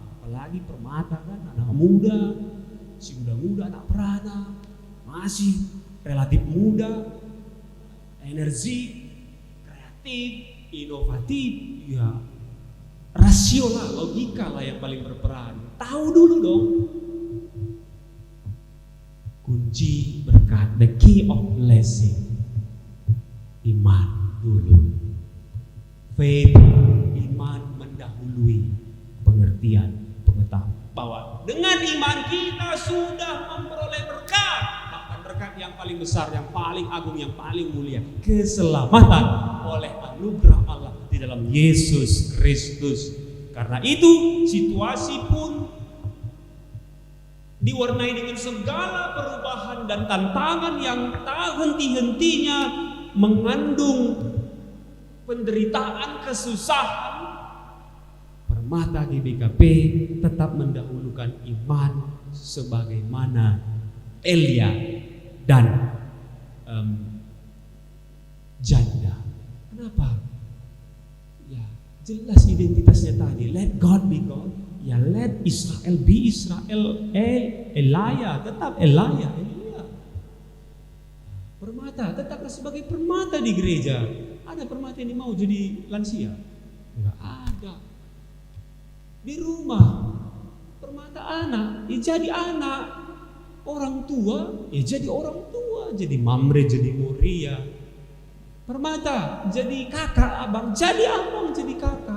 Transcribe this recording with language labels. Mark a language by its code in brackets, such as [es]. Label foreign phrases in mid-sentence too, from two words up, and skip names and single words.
[id] Apalagi permata kan anak muda, si muda-muda tak pernah, masih relatif muda, energi, kreatif, kreatif, inovatif, ya rasio lah, logika lah yang paling berperan. Tahu dulu dong. Kunci berkat, [en] the key of blessing, [id] iman dulu. Faith, iman mendahului pengertian, pengetahuan bahwa dengan iman kita sudah memperoleh berkat, bahkan berkat yang paling besar, yang paling agung, yang paling mulia, keselamatan oleh anugerah Allah di dalam Yesus Kristus. Karena itu situasi pun diwarnai dengan segala perubahan dan tantangan yang tak henti-hentinya, mengandung penderitaan, kesusahan. Permata GBKP tetap mendahulukan iman sebagaimana Elia dan janda. Kenapa? Ya, jelas identitasnya tadi. [en] Let God be God. Ya, let Israel be Israel. [id] Elia tetap Elia. Permata tetaplah sebagai permata di gereja. Ada permata yang mau jadi lansia? Enggak ada. Di rumah permata anak, ya jadi anak. Orang tua, ya jadi orang tua. Jadi Mamre, jadi Moria. Permata jadi kakak, abang, jadi abang, jadi kakak.